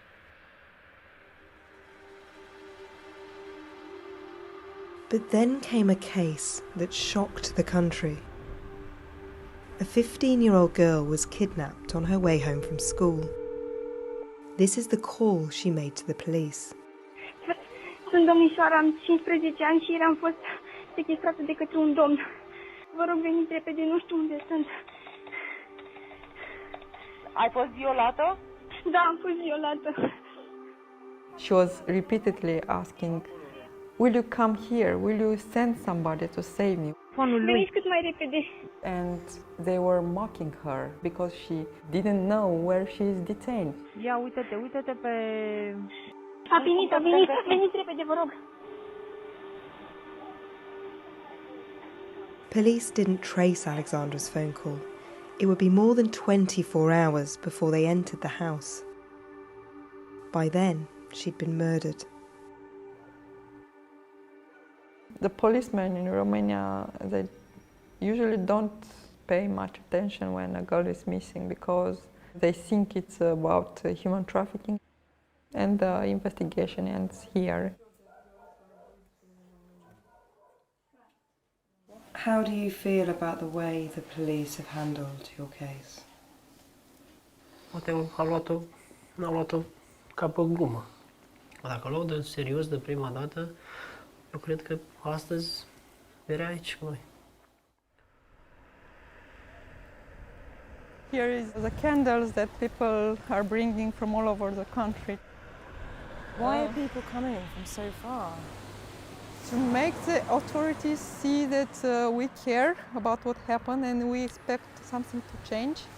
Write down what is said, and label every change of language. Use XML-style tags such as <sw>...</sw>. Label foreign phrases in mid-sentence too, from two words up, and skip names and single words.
<en>But then came a case that shocked the country. A 15-year-old girl was kidnapped on her way home from school. This is the call she made to the police.</en> <ro>Sunt domnișoara, am 15 ani și am fost sechestrată de către un domn. Vă rog, veniți repede, nu știu unde sunt. Ai fost violată? Da, am fost violată.</ro> <en>She was repeatedly asking, will you come here? Will you send somebody to save me?</en> <ro>Veniți cât mai repede.</ro> <en>And they were mocking her because she didn't know where she is detained.</en> <ro>Ia, uite-te pe... A venit, veniți repede, vă rog.</ro> <en>Police didn't trace Alexandra's phone call. It would be more than 24 hours before they entered the house. By then, she'd been murdered. The policemen in Romania, they usually don't pay much attention when a girl is missing because they think it's about human trafficking and the investigation ends here. How do you feel about the way the police have handled your case?</en> <ro>Poate n-a luat-o ca pe glumă. Dacă luau de serios de prima dată, eu cred că astăzi era aici cu noi.</ro> <en>Here is the candles that people are bringing from all over the country. Why are people coming from so far? To make the authorities see that we care about what happened and we expect something to change.</en>